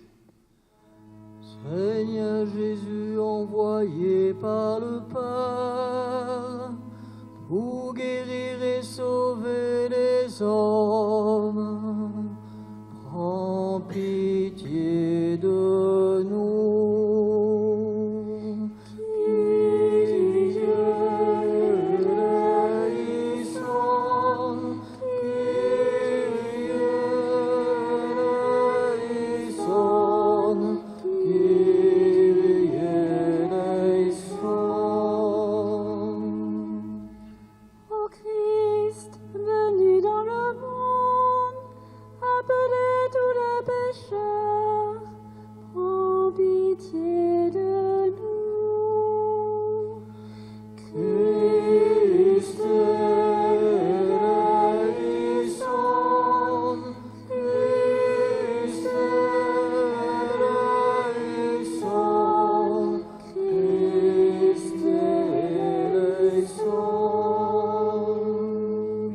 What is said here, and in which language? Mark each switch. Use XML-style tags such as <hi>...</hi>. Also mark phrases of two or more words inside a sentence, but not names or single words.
<fr>Seigneur Jésus, envoyé par le Père pour guérir et sauver les hommes, prends pitié de nous.</fr> <el>Kyrie eleison, Kyrie eleison, Kyrie eleison.</el> <fr>Ô Christ, venu dans le monde, appelé tous les pécheurs, prends pitié de nous.</fr> <el>Christ eleison, Christ eleison, Christ eleison.</el>